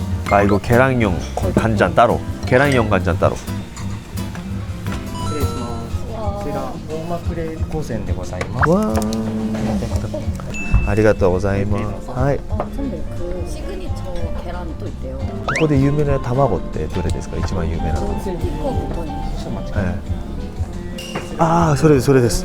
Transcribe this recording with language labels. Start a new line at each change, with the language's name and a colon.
Korean: 아, 이거 계란용 간장 따로. 계란용 간장 따로.
Japanese: 失礼します。こちら大間クレー御膳でございます。 와. 아리가또 고자이마스. 하이.
Korean: 선배 그 시그니처 계란이 또 있대요.
Japanese: ここで有名な卵ってどれですか？一番有名なの。
Korean: 이거부터
Japanese: はい。ああ、それです、それです。